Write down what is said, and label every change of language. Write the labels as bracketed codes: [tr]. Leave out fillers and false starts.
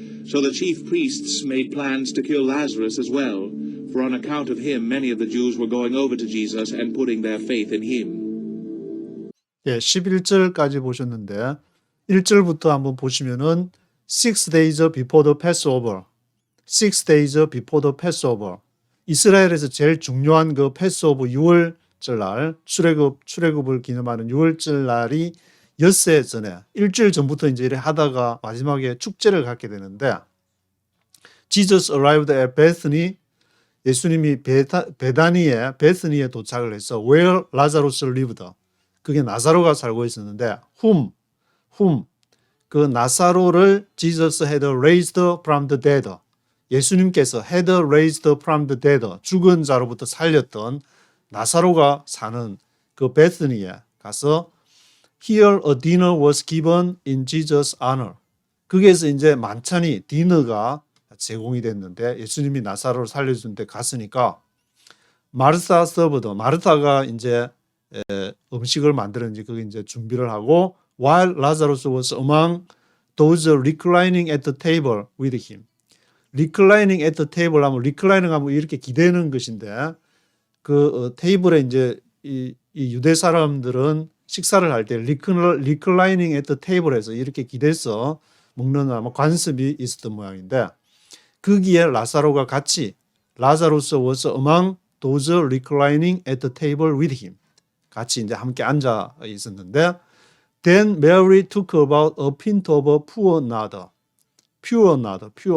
[en] So the chief priests made plans to kill Lazarus as well, for on account of him many of the Jews were going over to Jesus and putting their faith in him. [ko] 예, 11절까지 보셨는데 1절부터 한번 보시면은 [en] 6 days before the Passover, 6 days before the Passover. [ko] 이스라엘에서 제일 중요한 그 패스오브 6월절 날, 출애굽을 기념하는 6월절 날이 엿새 전에 일주일 전부터 이제 이래 하다가 마지막에 축제를 갖게 되는데, [en] Jesus arrived at Bethany, [ko] 예수님이 베다니에 도착을 해서 [en] where Lazarus lived, [ko] 그게 나사로가 살고 있었는데 whom 그 나사로를 [en] Jesus had raised from the dead, [ko] 예수님께서 [en] had raised from the dead, [ko] 죽은 자로부터 살렸던 나사로가 사는 그 베스니에 가서 [en] Here a dinner was given in Jesus' honor. [ko] 거기에서 이제 만찬이 디너가 제공이 됐는데 예수님이 나사로를 살려준 데 갔으니까 마르타 서브드, 마르타가 이제 음식을 만드는지 그게 이제 준비를 하고 [en] while Lazarus was among those reclining at the table with him. reclining at the table [ko] 하면 reclining 하면 이렇게 기대는 것인데 그 테이블에 이제 이 유대 사람들은 식사를 할 때 reclining at the table에서 이렇게 기대서 먹는 아마 관습이 있었던 모양인데 거기에 라사로가 같이 [en] Lazarus was among those reclining at the table with him. [ko] 같이 이제 함께 앉아 있었는데 [en] Then Mary took about a pint of poor nard. pure nard.